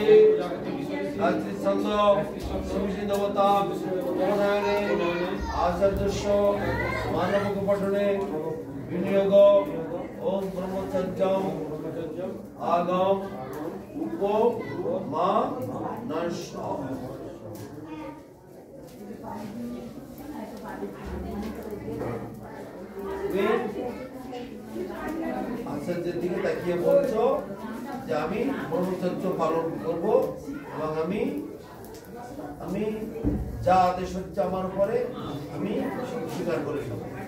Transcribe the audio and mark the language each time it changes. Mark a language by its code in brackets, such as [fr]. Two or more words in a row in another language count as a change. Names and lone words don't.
[sa] गायत्री छंद शिवजी देवता उपनयने आचार्यस्य मानव पठने विनियोग ओम ब्रह्मचर्यम आगम उपो मा नश [bn] আচার্যের দিকে তাকিয়ে বলছো যে আমি ব্রহ্মচর্য পালন করব এবং আমি যা আদেশ হচ্ছে আমার উপরে আমি স্বীকার করে নেব।